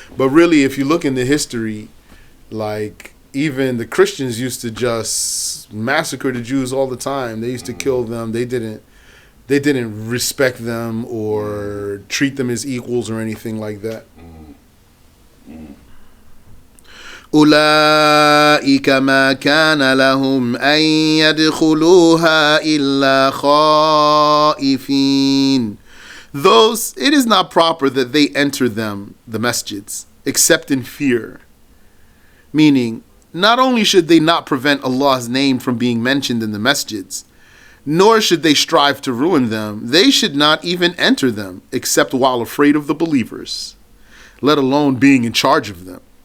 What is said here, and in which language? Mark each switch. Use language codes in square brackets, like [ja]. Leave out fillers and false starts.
[en] But really, if you look into history, like even the Christians used to just massacre the Jews all the time. They used to kill them. They didn't respect them or treat them as equals or anything like that. [ar] أولئك ما كان لهم أن يدخلوها إلا خائفين. [en] Those, it is not proper that they enter them, the masjids, except in fear. Meaning, not only should they not prevent Allah's name from being mentioned in the masjids, nor should they strive to ruin them, they should not even enter them, except while afraid of the believers, let alone being in charge of them.